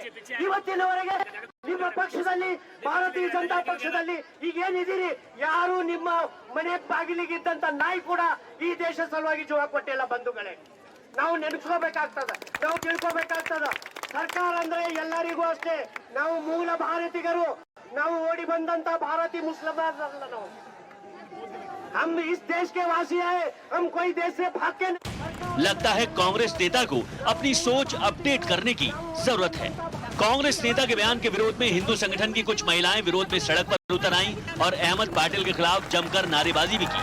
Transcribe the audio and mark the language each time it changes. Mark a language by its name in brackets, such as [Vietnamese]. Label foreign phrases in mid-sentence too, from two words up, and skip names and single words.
[Kannada] ಇವತ್ತಿನವರೆಗೆ ನಿಮ್ಮ ಪಕ್ಷದಲ್ಲಿ, ಭಾರತೀಯ ಜನತಾ ಪಕ್ಷದಲ್ಲಿ ಈಗ ಏನಿದ್ದೀರಿ, ಯಾರು ನಿಮ್ಮ ಮನೆ ಬಾಗಿಲಿಗಿದ್ದಂತ ನಾಯಿ ಕೂಡ ಈ ದೇಶ ಸಲುವಾಗಿ ಜೀವ ಕೊಟ್ಟಿಲ್ಲ. ಬಂಧುಗಳೇ, ನಾವು ನೆನೆಸ್ಕೋಬೇಕಾಗ್ತದ, ನಾವು ತಿಳ್ಕೋಬೇಕಾಗ್ತದ. ಸರ್ಕಾರ ಅಂದ್ರೆ ಎಲ್ಲರಿಗೂ ಅಷ್ಟೇ. ನಾವು ಮೂಲ ಭಾರತೀಯರು, ನಾವು ಓಡಿ ಬಂದಂತ ಭಾರತೀಯ ಮುಸ್ಲಿಮರಲ್ಲ. [Hindi] ನಾವು हम इस देश के वासी हैं, हम कोई देश से भाग के नहीं। लगता है कांग्रेस नेता को अपनी सोच अपडेट करने की जरूरत है। कांग्रेस नेता के बयान के विरोध में हिंदू संगठन की कुछ महिलाएं विरोध में सड़क पर उतर आईं और अहमद पाटिल के खिलाफ जमकर नारेबाजी भी की।